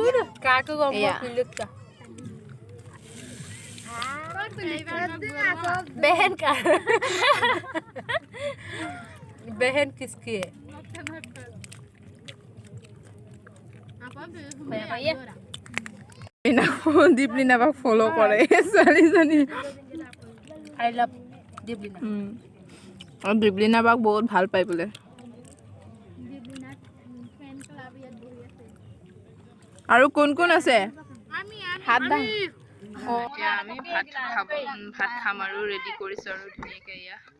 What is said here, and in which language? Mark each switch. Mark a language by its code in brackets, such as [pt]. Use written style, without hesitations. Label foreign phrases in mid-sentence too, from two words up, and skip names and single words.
[hi] बहन का बहन किसकी है [as] দীপলিনাবাক ফ'ল' কৰে ছোৱালীজনী [en] I love दीपलिना [as] আৰু দীপলিনাবাক বহুত ভাল পায় বোলে আৰু কোন কোন আছে হাত দাং এতিয়া আমি ভাত খাম আৰু ৰেডি কৰিছোঁ আৰু ধুনীয়াকৈ এয়া